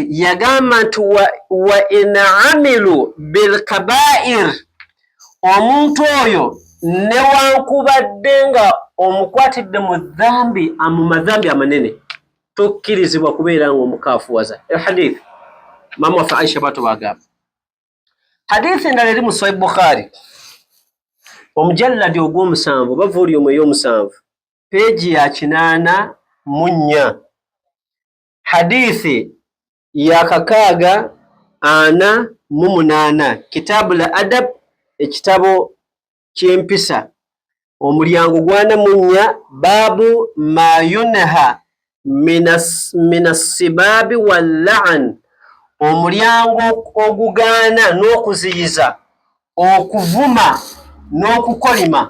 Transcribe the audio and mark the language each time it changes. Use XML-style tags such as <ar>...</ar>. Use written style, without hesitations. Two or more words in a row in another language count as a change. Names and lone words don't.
<lg>Yagamba nti</lg> <ar>وإن عملوا بالكبائر,</ar> <lg>omuntu oyo newankubadde nga omukwatidde mu dhambi, mu madhambi amanene, tokkirizibwa kubeera nga omukaafuwaza. Hadithi maama waffe Aisha bato bagamba. Hadithi endala eri mu Sahih Bukhari omujalladi ogw'omusanvu oba volume ey'omusanvu peegi ya 804, hadithi ya 648,</lg> <ar>كتاب الأدب,</ar> <lg>ekitabo ky'empisa, omulyango gw'anamunnya,</lg> <ar>باب ما ينهى من السباب واللعن,</ar> <lg>omulyango ogugaana n'okuziyiza, okuvuma n'okukolima.</lg>